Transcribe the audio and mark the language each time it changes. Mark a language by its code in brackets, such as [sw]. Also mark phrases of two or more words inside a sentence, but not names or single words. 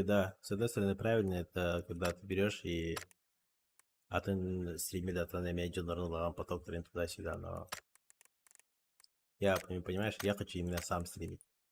[ru] да, с одной стороны, правильно, это когда ты берешь и [kk] атын стримде атаны медиаларын [ru] поток туда-сюда, но я, понимаешь, я хочу именно сам стримить.